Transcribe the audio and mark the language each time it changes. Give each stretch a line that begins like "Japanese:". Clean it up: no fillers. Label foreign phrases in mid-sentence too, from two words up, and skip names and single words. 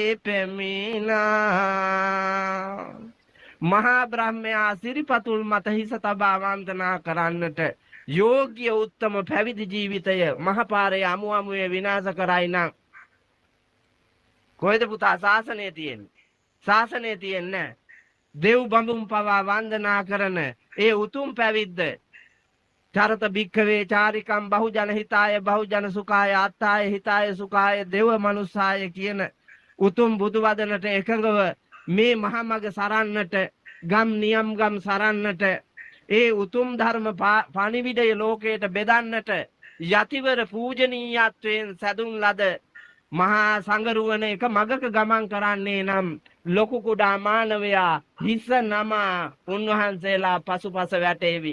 Sinhala: පෙමිනා මහා බ්‍රහ්මයා සිරිපතුල් මත හිස තබා වන්දනා කරන්නට යෝග්‍ය උත්තම පැවිදි ජීවිතය මහපාරේ අමු අමුවේ විනාශ කරයි නම් කොහෙද පුතා ශාසනය තියෙන්නේ? ශාසනය තියෙන්නේ දෙව් බඹුන් පවා වන්දනා කරන ඒ උතුම් පැවිද්ද
Pali: චරත භික්ඛවේ චාරිකම් බහුජන හිතාය බහුජන සුඛාය අත්තාය හිතාය සුඛාය දේව මනුස්සාය
Sinhala: කියන උතුම් බුදු වදනට එකඟව මේ මහමග සරන්නට ගම් නියම් ගම් සරන්නට ඒ උතුම් ධර්ම පණිවිඩය ලෝකයට බෙදන්නට යතිවර පූජනීයත්වයෙන් සැදුන් ලද මහා සංගරුවන එක මගක ගමන් කරන්නේ නම් ලොකු කුඩා මානවයා හිස නමා උන්වහන්සේලා පසුපස වැටේවි.